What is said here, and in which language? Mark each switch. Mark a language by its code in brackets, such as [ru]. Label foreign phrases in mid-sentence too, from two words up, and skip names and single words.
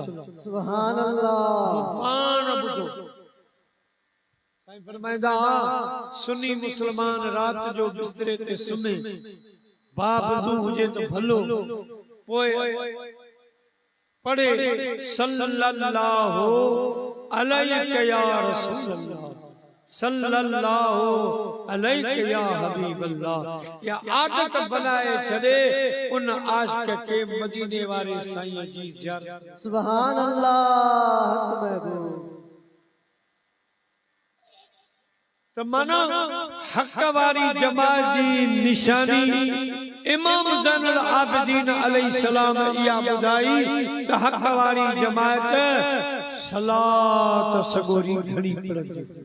[ar] سبحان الله [sd] पाण ॿुधो साईं फरमाईंदा सुन्नी मुस्लमान रात जो बिस्तरे ते सुम्हे बावज़ू हुजे तो भलो पोइ पढ़े [ar] صلى الله عليك يا رسول الله صلى الله عليك يا حبيب الله [sd] या आदत बनाए छड़े उन आशिक के मदीने वाले साईं जी ज़ियारत [ar] سبحان الله [sd] हक महबूब त माना हक वारी जमात जी निशानी इमाम ज़ैनुल आबिदीन अलैहिस्सलाम इहा ॿुधाई त हक वारी जमात सलात सगोरी घणी पढ़ंदी